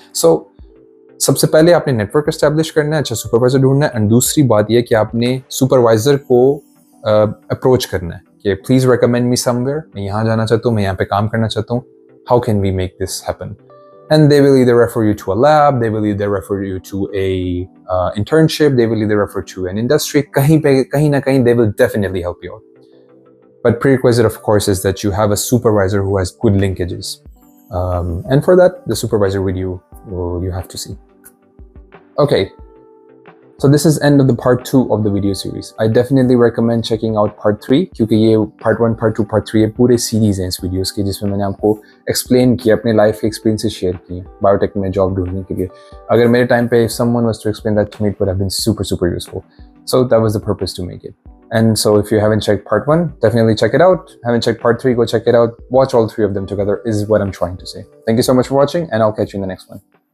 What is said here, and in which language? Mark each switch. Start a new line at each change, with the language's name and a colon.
Hindi: So सबसे पहले आपने नेटवर्क एस्टेब्लिश करना है, अच्छा सुपरवाइजर ढूंढना है, एंड दूसरी बात यह कि आपने सुपरवाइजर को अप्रोच करना है कि
English: please recommend me somewhere,
Hindi: मैं यहाँ जाना चाहता हूँ, मैं यहाँ पे काम करना चाहता हूँ,
English: How can we make this happen. And they will either refer you to a lab, they will either refer you to a internship, they will either refer to an industry.
Hindi: कहीं ना कहीं
English: they will definitely help you out. But prerequisite, of course, is that you have a supervisor who has good linkages. And for that, the supervisor with you have to see. Okay. So this is end of the part 2 of the video series. I definitely recommend checking out part 3,
Hindi: क्योंकि ये part 1, part 2, part 3 ये पूरे series हैं इस videos के, जिसमें मैंने आपको एक्सप्लेन किया, अपने लाइफ के एक्सपीरियंसेस शेयर किए बायोटेक में जॉब ढूंढने के लिए. अगर मेरे टाइम पे
English: if someone was to explain that to me, it would have been super useful. So that was the purpose to make it. And so if you haven't checked part 1, definitely check it out. Haven't checked part 3, go check it out. Watch all 3 of them together is what I'm trying to say. Thank you so much for watching, and I'll catch you in the next one.